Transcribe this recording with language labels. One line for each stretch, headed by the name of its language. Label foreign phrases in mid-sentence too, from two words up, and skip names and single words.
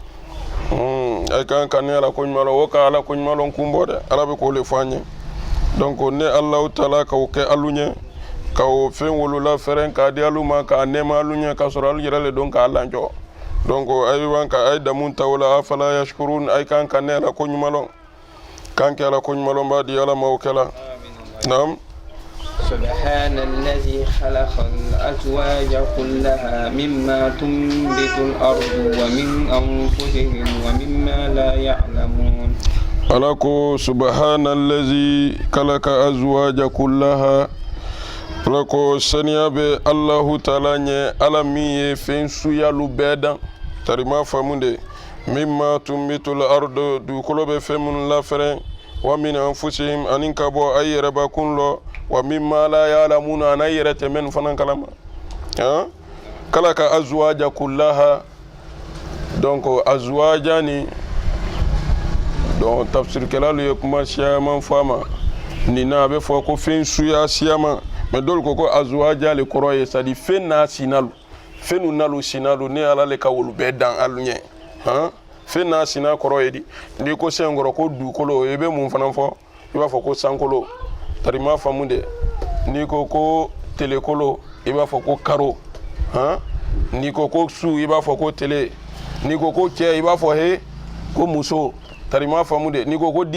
Bambara: ay kan kan ne ala ko ɲuman lɔn o ka ala ko ɲuman lɔn kun bɔ dɛ ala bɛ k'o le fɔ an ye donc ne alahu taala k'o kɛ alu ɲɛ ka o fɛn wolola fɛrɛn k'a di alu ma k'a nɛɛma alu ɲɛ k'a sɔrɔ alu yɛrɛ le don k'a lanjɔ donc ayiwa ka ay damu ta o la
Arabic: أفلا يشكرون
Bambara: ay kan kan ne ala ko ɲuman lɔn kan kɛ ala ko ɲuman lɔn b'a di ala ma o kɛla naam.
Arabic: سبحان الذي خلق الأزواج كلها مما تنبت الأرض ومن أنفسهم ومما لا يعلمون
Bambara: alako
Arabic: سبحان الذي خلق الأزواج كلها
Bambara: alako saniya be allahu taala ɲɛ ala min ye fɛn suyalu bɛɛ dan tarima faamunde
Arabic: مما تنبت الأرض
Bambara: dugukolo bɛ fɛn minnu lafɛrɛn
Arabic: ومن أنفسهم
Bambara: ani ka bɔ a yɛrɛba kun lɔ
Arabic: ومما لا يعلمون
Bambara: ana yɛrɛ tɛ minnu fana kalama
Arabic: خلق الأزواج كلها
Bambara: donc azwaja ni donc tafsirkɛlalu ye kuma siyaman fɔ a ma nin na a bɛ fɔ ko fɛn suya siyaman mais dɔw ko azwaja le kɔrɔ ye
French: c'est à dire
Bambara: fɛn n'a sinalu fɛn nalu sinalu ne ala le ka wolu bɛɛ dan alu ɲɛ fɛn n'a sina kɔrɔ ye di n'i ko senkɔrɔ ko dugukolo i bɛ mun fana fɔ i b'a fɔ ko sankolo tarima faamu de n'i ko telekolo i b'a fɔ ko karo n'i ko su i b'a fɔ ko tele n'i ko cɛ i b'a fɔ he ko muso tarima faamu de n'i ko dini